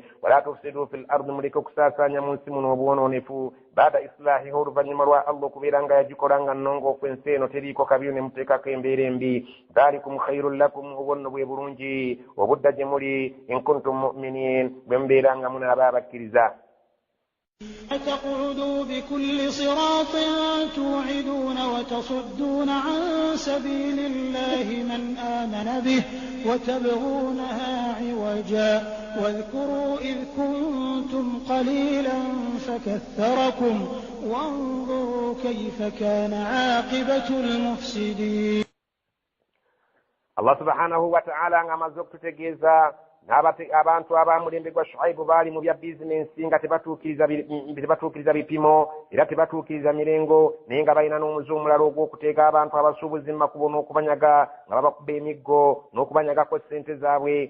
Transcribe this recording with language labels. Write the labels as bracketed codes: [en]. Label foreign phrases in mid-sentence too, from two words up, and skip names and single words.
[ar] ولا تفسدوا في الأرض, [lg] muleke okusaasaanya mu nsi muno obwonoonefu. [ar] بعد إصلاحها, [lg] oluvannyuma lwa Allah okubeera nga yagikola nga nnongoofu ensi eno teriiko kabiyo ne muteekako embeera embi. [ar] ذلكم خير لكم, [lg] obwonno bwe bulungi obudda gye muli, [ar] إن كنتم مؤمنين, [lg] bwe mubeera nga munaaba abakkiriza. [ar] تقعدوا بكل صراط توعدون وتصدون عن سبيل الله من آمن به وتبغونها عوجا واذكروا إذ كنتم قليلا فكثركم وانظروا كيف كان عاقبة المفسدين. الله سبحانه وتعالى [lg] amaze okututegeeza abantu abamulembe gwa Shuaibu baali mu bya bizinensi nga tebatuukiriza bipimo era tebatuukiriza mirengo, naye nga balina n'omuze omulala ogw'okuteeka abantu abasuubuzi mu makubo n'okubanyaga nga babakuba emiggo n'okubanyagako ssente zaabwe.